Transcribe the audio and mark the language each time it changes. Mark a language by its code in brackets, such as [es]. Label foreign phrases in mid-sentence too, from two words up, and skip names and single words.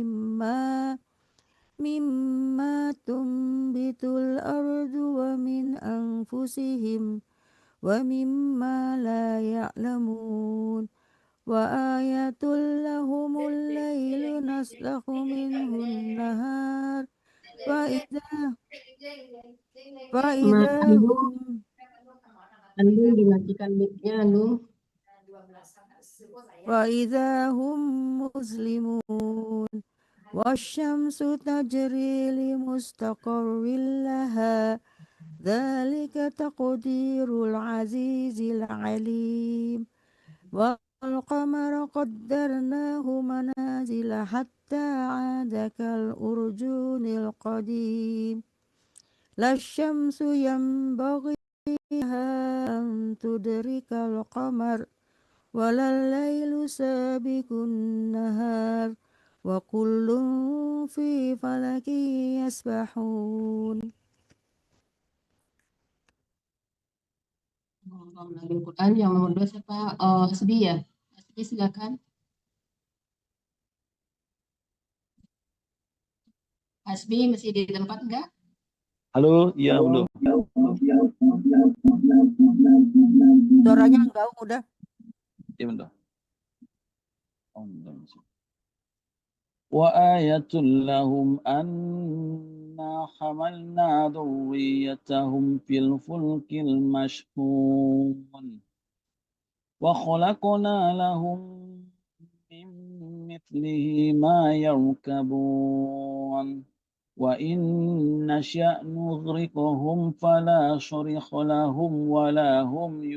[ar] مما تنبت الأرض ومن أنفسهم ومما لا يعلمون وآية لهم الليل نسلخ منه النهار فإذا هم [id] Andung dimatikan mic-nya, Andung. [ar] مسلمون والشمس تجري لمستقر لها ذلك تقدير العزيز العليم والقمر قدرناه منازل حتى عاد كالأرجون القديم لا الشمس ينبغي لها أن تدرك القمر ولا الليل سابق النهار وكل في فلك يسبحون. [id] Mengenai Quran yang nomor 2 siapa? Hasbi ya? Hasbi silakan. Hasbi masih di tempat enggak? Halo, iya belum. Suaranya enggak udah. Iya bentar. Oh, bentar. [ar] وآية لهم أنا حملنا ذريتهم في الفلك المشحون وخلقنا لهم من مثله ما يركبون وإن نشأ نغرقهم فلا صريخ لهم ولا هم